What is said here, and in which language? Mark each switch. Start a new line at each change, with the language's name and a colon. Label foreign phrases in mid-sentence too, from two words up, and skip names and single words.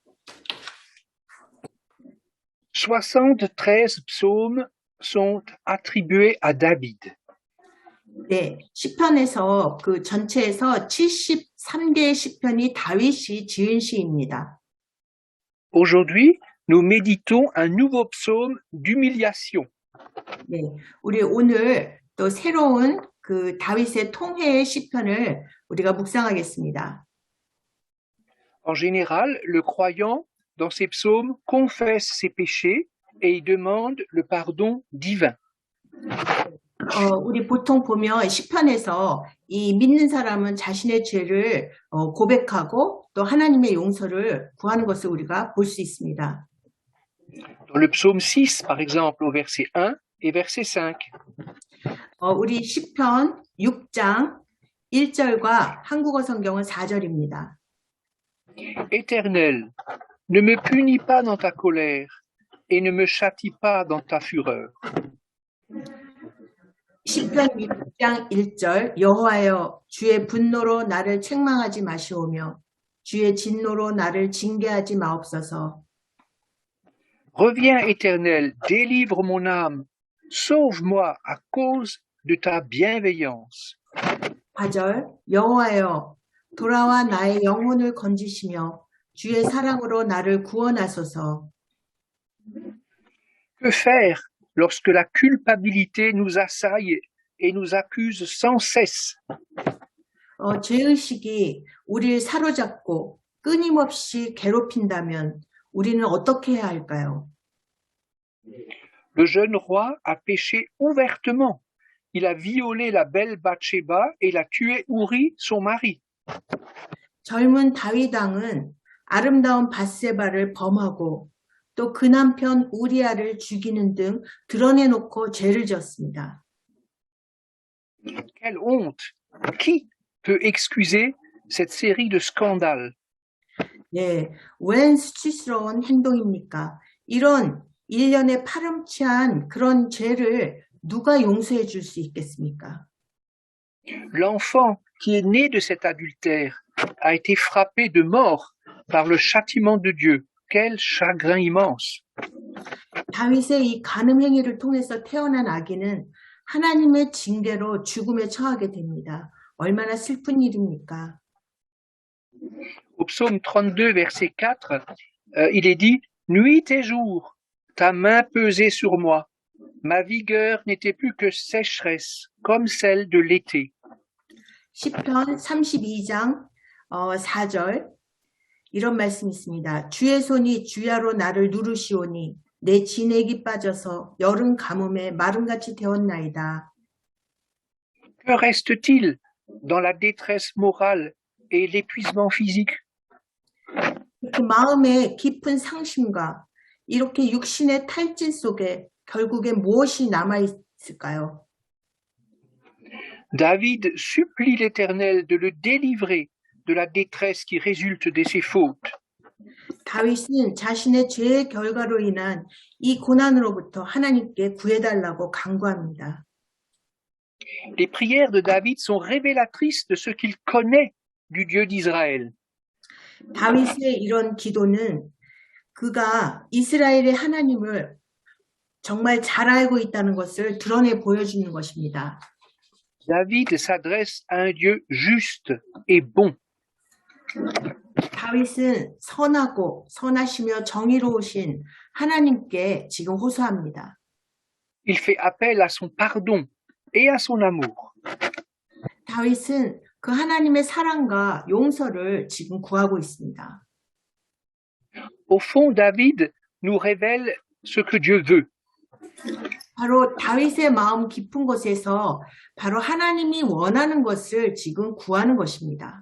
French: 73 psaumes sont attribués à David.
Korean: 네, 시편에서 그 전체에서 73개의 시편이 다윗이 지은 시입니다.
French: Aujourd'hui, nous méditons un nouveau psaume d'humiliation.
Korean: 네, 우리 오늘 또 새로운 그 다윗의 통회의 시편을 우리가 묵상하겠습니다.
French: En général, le croyant, dans ces psaumes, confesse ses péchés et il demande le pardon divin.
Korean: 우리 보통 보면 시편에서 이 믿는 사람은 자신의 죄를 고백하고 또 하나님의 용서를 구하는 것을 우리가 볼 수 있습니다.
French: Dans le psaume 6, par exemple, au verset 1 et verset 5.
Korean: 우리 시편 6장 1절과 한국어 성경은 4절입니다.
French: Éternel, ne me punis pas dans ta colère et ne me châtie pas dans ta fureur.
Korean: 시편 6장 1절 여호와여 주의 분노로 나를 책망하지 마시오며 주의 진노로 나를 징계하지 마옵소서.
French: Reviens, Éternel, délivre mon âme, sauve-moi à cause de ta bienveillance.
Korean: 4절 여호와여 돌아와 나의 영혼을 건지시며 주의 사랑으로 나를 구원하소서.
French: Que faire lorsque la culpabilité nous assaille et nous accuse sans cesse?
Korean: 죄의식이 우리를 사로잡고 끊임없이 괴롭힌다면 우리는 어떻게 해야 할까요?
French: Le jeune roi a péché ouvertement. Il a violé la belle Bathsheba et l'a tué Uri, son mari.
Korean: 젊은 다윗 왕은 아름다운 밧세바를 범하고 또 그 남편 우리아를 죽이는 등 드러내놓고 죄를 지었습니다.
French: Quelle honte! Qui peut excuser cette série de scandales?
Korean: 네, 웬 수치스러운 행동입니까? 이런 일련의 파렴치한 그런 죄를 누가 용서해 줄 수 있겠습니까?
French: L'enfant qui est né de cet adultère a été frappé de mort par le châtiment de Dieu. Quel chagrin immense!
Korean: 다윗의 이 간음 행위를 통해서 태어난 아기는 하나님의 징계로 죽음에 처하게 됩니다. 얼마나 슬픈 일입니까?
French: Au psaume 32, verset 4, il est dit « Nuit et jour, ta main pesait sur moi. Ma vigueur n'était plus que sécheresse, comme celle de l'été. »
Korean: 시편 32장 4절 이런 말씀이 있습니다. 주의 손이 주야로 나를 누르시오니 내 진액이 빠져서 여름 가뭄에 마름같이 되었나이다.
French: Que reste-t-il dans la détresse morale et l'épuisement physique?
Korean: 그 마음의 깊은 상심과 이렇게 육신의 탈진 속에 결국에 무엇이 남아있을까요?
French: David supplie l'Éternel de le délivrer de la détresse qui résulte de ses fautes.
Korean: 다윗은 자신의 죄의 결과로 인한 이 고난으로부터 하나님께 구해달라고 간구합니다.
French: Les prières de David sont révélatrices de ce qu'il connaît du Dieu d'Israël.
Korean: 다윗의 이런 기도는 그가 이스라엘의 하나님을 정말 잘 알고 있다는 것을 드러내 보여주는 것입니다.
French: David s'adresse à un Dieu juste et bon.
Korean: 다윗은 선하고 선하시며 정의로우신 하나님께 지금 호소합니다.
French: Il fait appel à son pardon et à son amour.
Korean: 다윗은 그 하나님의 사랑과 용서를 지금 구하고 있습니다.
French: Au fond, David nous révèle ce que Dieu veut.
Korean: 바로 다윗의 마음 깊은 곳에서 바로 하나님이 원하는 것을 지금 구하는 것입니다.